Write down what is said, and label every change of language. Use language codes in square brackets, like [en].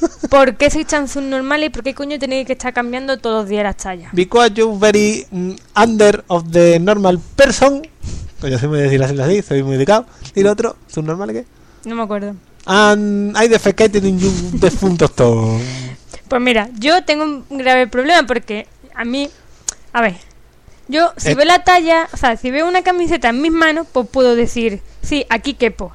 [es] ¿Por qué sois tan subnormales y por qué coño tenéis que estar cambiando todos los días las tallas? [en] Because you're very under of the normal person. [es] Yo soy muy de decir así, soy muy dedicado. ¿Y el otro? ¿Subnormal qué? No me acuerdo. [en] And I defecated in you [es] defuntos todos. Pues mira, yo tengo un grave problema porque a mí... A ver, yo si veo la talla, o sea, si veo una camiseta en mis manos, pues puedo decir, sí, aquí quepo.